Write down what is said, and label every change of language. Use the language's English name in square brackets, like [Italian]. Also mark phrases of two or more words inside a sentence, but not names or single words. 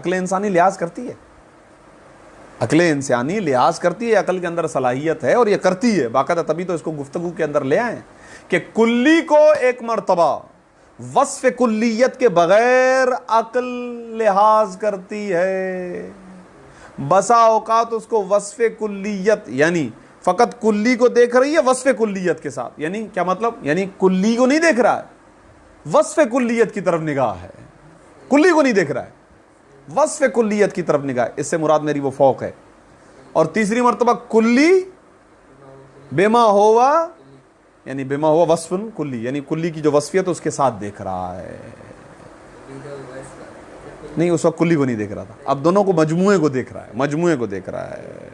[Urdu] عقل انسانی لحاظ کرتی ہے، عقل انسانی لحاظ کرتی ہے، عقل کے اندر صلاحیت ہے اور یہ کرتی ہے باقاعدہ، تبھی تو اس کو گفتگو کے اندر لے آئیں کہ کلی کو ایک مرتبہ وصف کلیت کے بغیر عقل لحاظ کرتی ہے، بسا اوقات اس کو وصف کلیت یعنی فقط کلی کو دیکھ رہی ہے وصف کلیت کے ساتھ، یعنی کیا مطلب؟ یعنی کلی کو نہیں دیکھ رہا ہے، وصف کلیت کی طرف نگاہ ہے، کلی کو نہیں دیکھ رہا ہے، وصف کلیت کی طرف نگاہ، اس سے مراد میری وہ فوق ہے۔ اور تیسری مرتبہ کلی بما ہوا، یعنی بما ہوا وصف کلی، یعنی کلی کی جو وصفیت اس کے ساتھ دیکھ رہا ہے، نہیں اس وقت کلی کو نہیں دیکھ رہا تھا، اب دونوں کو مجموعے کو دیکھ رہا ہے، مجموعے کو دیکھ رہا ہے۔